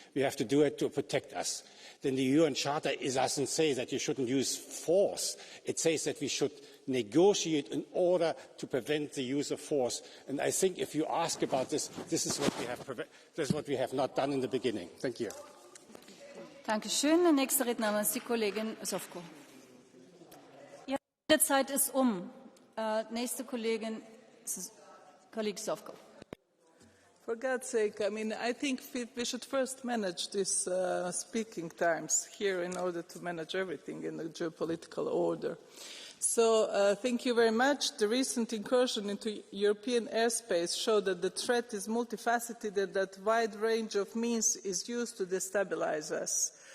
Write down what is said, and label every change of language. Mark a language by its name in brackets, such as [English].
[English] We have to do it to protect us. Then the UN Charter doesn't say that you shouldn't use force. It says that we should negotiate in order to prevent the use of force. And I think if you ask about this, this is what we have not done in the beginning. Thank you. [German] Dankeschön. Der nächste Redner ist die Kollegin Sofko. Ihre Redezeit ist nächste Kollegin, Kollege Sofko. [English] For God's sake, I mean, I think we should first manage these speaking times here in order to manage everything in the geopolitical order. So thank you very much. The recent incursion into European airspace showed that the threat is multifaceted and that a wide range of means is used to destabilize us.